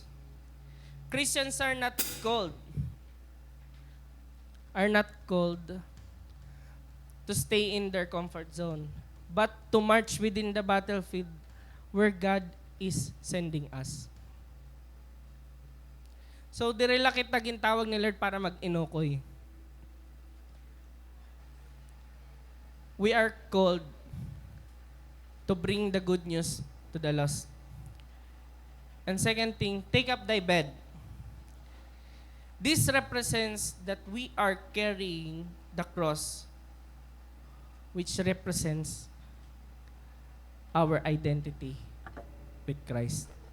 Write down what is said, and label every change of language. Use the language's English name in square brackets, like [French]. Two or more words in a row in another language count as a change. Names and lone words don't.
[English] Christians are not called to stay in their comfort zone, but to march within the battlefield where God is sending us. [Waray] So, direla kita gintawag ni Lord para mag-inukoy. [English] We are called to bring the good news to the lost. And second thing, take up thy bed. This represents that we are carrying the cross, which represents our identity with Christ.